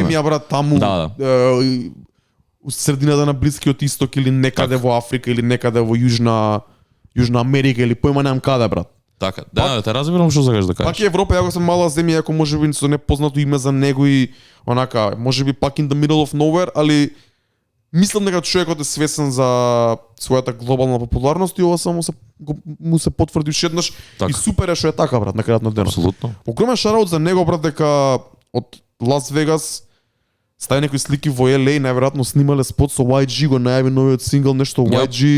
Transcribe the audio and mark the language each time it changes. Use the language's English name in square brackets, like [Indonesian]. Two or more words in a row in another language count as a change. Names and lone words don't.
[Macedonian] Некоја земја брат таму у средината на Блискиот исток или некаде во Африка или некаде во Јужна Америка или појма немам каде брат. Така, да, те разбирам што сакаш да кажеш. Пак и Европа, јако се мала земја, ако можеби со непознато име за него и онака, можеби пак [English] in the middle of nowhere, [Macedonian] али мислам дека човекот е свесен за својата глобална популарност и ова само му се потврди уште еднаш и супер е што е така брат на крајот на денот. Апсолутно. Огромен шараут за него брат дека од Лас Вегас стави некои слики во LA, најверојатно снимале спот со YG, го најави новиот сингл, нешто YG.